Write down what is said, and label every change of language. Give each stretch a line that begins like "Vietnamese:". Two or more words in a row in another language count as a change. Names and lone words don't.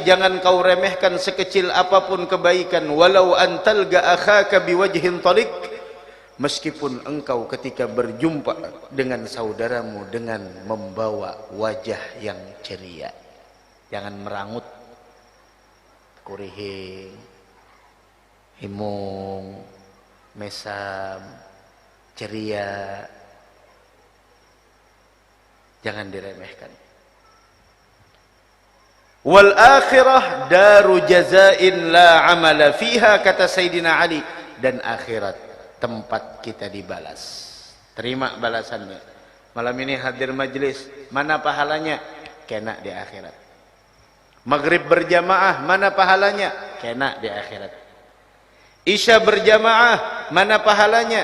Indonesian: Jangan kau remehkan sekecil apapun kebaikan.
Arabic: ولو أن تلقى أخاك بوجه طلق.
Indonesian: Meskipun engkau ketika berjumpa dengan saudaramu dengan membawa wajah yang ceria. Jangan merangut,
Banjar: kurihing, himung, mesam, ceria.
Indonesian: Jangan diremehkan.
Arabic: والآخرة دار جزاء لا عمل فيها,
Indonesian: kata Sayyidina Ali. Dan akhirat tempat kita dibalas. Terima balasannya. Malam ini hadir majlis, mana pahalanya? Kena di akhirat. Maghrib berjamaah, mana pahalanya? Kena di akhirat. Isya berjamaah, mana pahalanya?